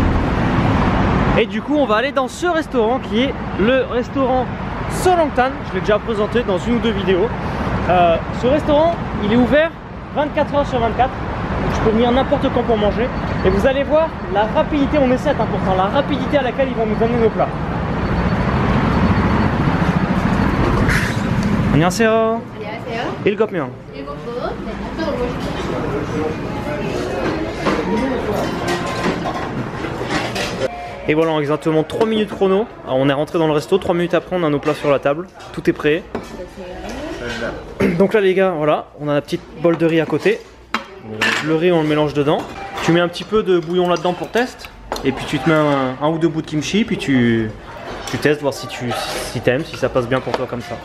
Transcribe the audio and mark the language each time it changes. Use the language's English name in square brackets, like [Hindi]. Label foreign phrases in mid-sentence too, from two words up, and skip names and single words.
[French] Et du coup, on va aller dans ce restaurant qui est le restaurant Solongtan. Je l'ai déjà présenté dans une ou deux vidéos. Ce restaurant, il est ouvert 24 heures sur 24. Donc je peux venir n'importe quand pour manger. Et vous allez voir la rapidité, on essaie c'est important, la rapidité à laquelle ils vont nous amener nos plats. [Korean] 안녕하세요. 안녕하세요. 7명. 7분. 네, 앞쪽으로 오십시오. [French] Et voilà, en exactement 3 minutes chrono. Alors, on est rentré dans le resto, 3 minutes après on a nos plats sur la table. Tout est prêt. Donc là les gars, voilà, on a la petite bol de riz à côté. Le riz on le mélange dedans. Tu mets un petit peu de bouillon là-dedans pour test. Et puis tu te mets un ou deux bouts de kimchi. Puis tu testes, voir si t'aimes, si ça passe bien pour toi comme ça.